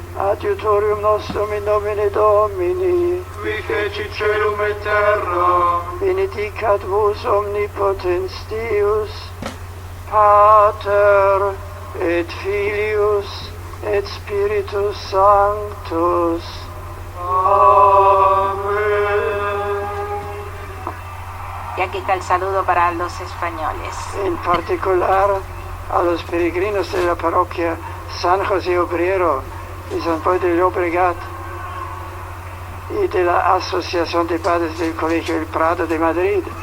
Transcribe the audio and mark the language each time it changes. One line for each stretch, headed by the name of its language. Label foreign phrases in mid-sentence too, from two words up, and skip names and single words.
Latin: Adiutorium nostrum in nomine Domini. Qui fecit caelum et terra. Benedicat vos omnipotens Deus, Pater et Filius et Spiritus Sanctus. Amen.
Spanish: Y aquí está el saludo para los españoles. En particular a los peregrinos de la parroquia San José Obrero y San Pablo de Llobregat y de la Asociación de Padres del Colegio El Prado de Madrid.